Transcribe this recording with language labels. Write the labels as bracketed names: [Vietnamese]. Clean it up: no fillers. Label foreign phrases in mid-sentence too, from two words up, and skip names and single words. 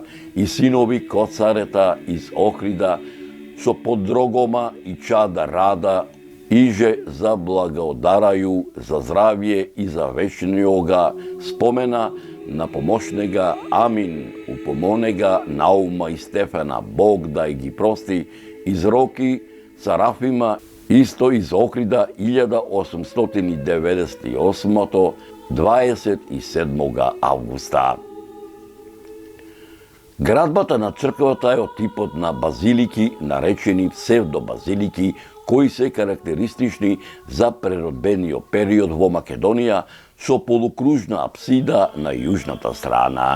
[Macedonian] и синови Коцарета из Охрида со подрогома и чада рада иже за благодарају за здравје и за вечниога спомена на помошнега Амин упомонега Наума и Стефана Бог да ги прости из Роки Сарафима исто из Охрида 1898 27 августа. Градбата на црквата е од типот на базилики, наречени псевдобазилики, кои се карактеристични за преродбениот период во Македонија со полукружна апсида на јужната страна.